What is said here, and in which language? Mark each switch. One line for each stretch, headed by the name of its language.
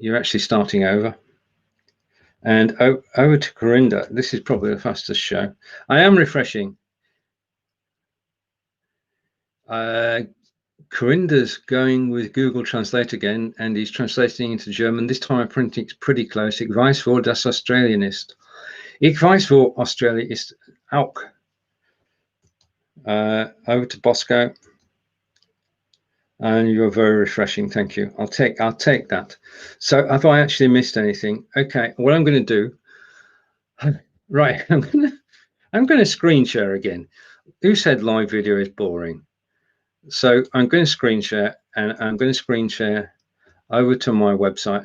English: You're actually starting over. And over to Corinda. This is probably the fastest show. I am refreshing. Corinda's going with Google Translate again, and he's translating into German. This time I think it's pretty close.
German: Ich weiß, wo das Australien ist. Ich weiß, wo Australia ist auch.
English: Over to Bosco. And you're very refreshing. Thank you. I'll take that. So have I actually missed anything? Okay, what I'm going to do, right, I'm going to screen share again. Who said live video is boring? So I'm going to screen share, and I'm going to screen share over to my website.